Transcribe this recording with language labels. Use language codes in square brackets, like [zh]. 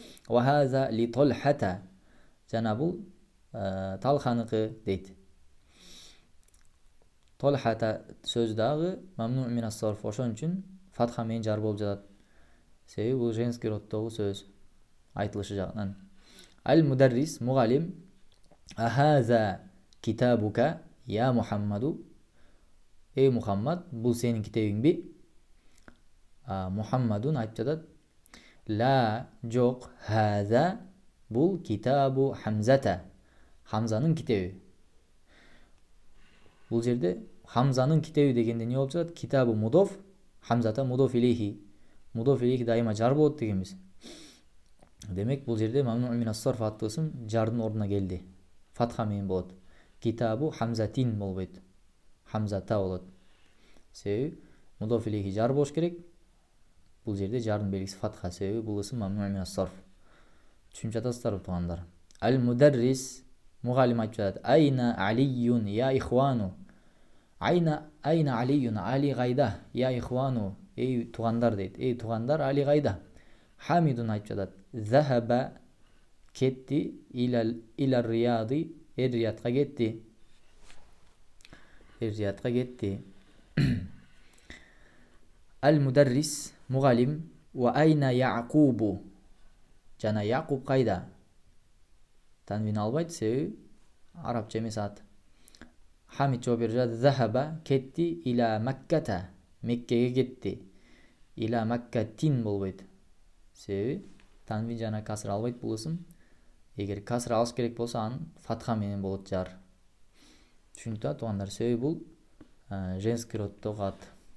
[ar] Ва хаза ли Талхата, [ky] жана бул Талханыкы дейт. Талхата сөзү дагы мамну минас сарф, ошон үчүн фатха менен жар болуп жатат. Себеби бул женский роддогу сөз айтылышы жагынан. Ал-мударрис, мугалим. [ar] Ахаза китабука я Мухаммаду. [ky] Эй Мухаммад, бул сенин китебиңби? Мухаммадун айтып жатат. Ла, жок, [ar] хаза, бул китабу Хамзата. [ky] Хамзанын китеби. Бул жерде Хамзанын китеби дегенде не болуп жатат? Китабу мудоф, Хамзата мудоф илейхи. Мудоф илейхи дайыма жар болот дегенбиз. Демек бул жерде мамну минас сарф аттуу ысым жардын ордуна келди. Фатха менен болот. [ar] Китабу Хамзатин [ky] болбойт. Хамзата болот. Себеби мудоф илейхи жар болуш керек. Бул жерде жардын белгиси фатха, себеби бул ысым мамну минас сарф. Түшүнүп жатасыздарбы туугандар? Ал-мударрис, мугалим айтып жатат. [ar] Айна Алиюн я ихвану. Айна Алиюн, [ky] Али кайда? Я ихвану, эй туугандар дейт. Эй туугандар, Али кайда? Хамидун айтып жатат. Захаба, кетти, [ar] илар рияди, [ky] эр-риядка кетти. Эр-риядка кетти. Ал-мударрис, мугалим. [ar] Ва айна Яакубу, [ky] жана Яакуб кайда? Танвин албайт, себеби арабча эмес ат. Хамид жооп берип жатат. Захаба, кетти, [ar] ила Макката, [ky] Меккеге кетти. [ar] Ила Маккатин [ky] болбойт. Себеби танвин жана касыр албайт бул ысым. Эгер касыр алыш керек болсо, анын фатха менен болот жар. Түшүнүктүү туугандар? Себеби бул женский роддогу ат.